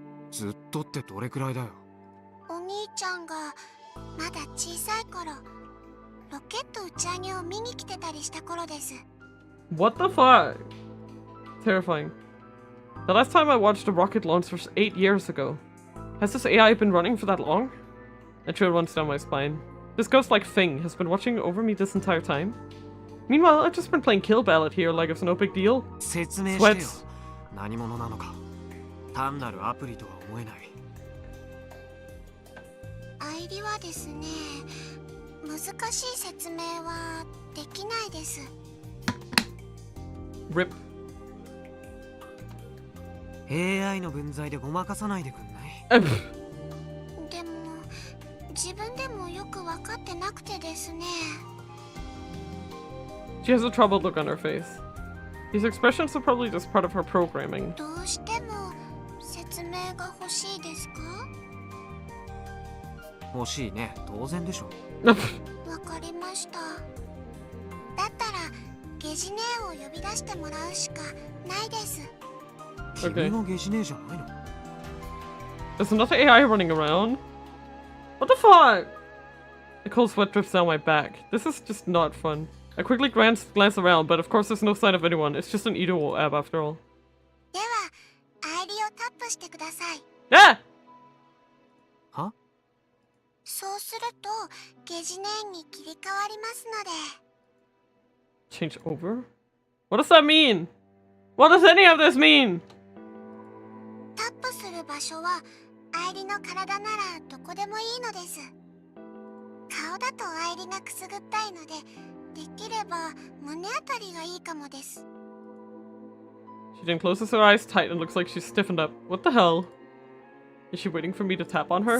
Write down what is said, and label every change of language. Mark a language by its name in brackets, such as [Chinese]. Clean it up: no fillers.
[Japanese] ずっとってどれくらいだよ。お兄ちゃんがまだ小さい頃、ロケット打ち上げを見に来てたりした頃です。 [English] What the fuck? Terrifying. The last time I watched a rocket launch was 8 years ago. Has this AI been running for that long? A chill runs down my spine. This ghost-like thing has been watching over me this entire time. Meanwhile, I've just been playing Kill Ballad here like it's no big deal. [Japanese] 説明してよ。 [English] Sweats. [Japanese] 何者なのか。単なるアプリとは思えない。愛理はですね、難しい説明はできないです。 [English] Rip. [Japanese] AI の分際でごまかさないでくんない？でも自分でもよく分かってなくてですね。 [English] She has a troubled look on her face. These expressions are probably just part of her programming. [Japanese] どうしても説明が欲しいですか？欲しいね。当然でしょ。わかりました。だったらゲジ姉を呼び出してもらうしかないです。君がゲジネじゃないの？ [English] There's another AI running around. What the fuck? A cold sweat drips down my back. This is just not fun. I quickly glance around, but of course there's no sign of anyone. It's just an Edo app after all. [Japanese] では、愛理をタップしてください。 Ah! は？そうするとゲジ姉に切り替わりますので。 [English] Change over? What does that mean? What does any of this mean? [Japanese] タップする場所は愛理の体ならどこでもいいのです。顔だと愛理がくすぐったいので、できれば胸あたりがいいかもです。 [English] She then closes her eyes tight and looks like she's stiffened up. What the hell? Is she waiting for me to tap on her?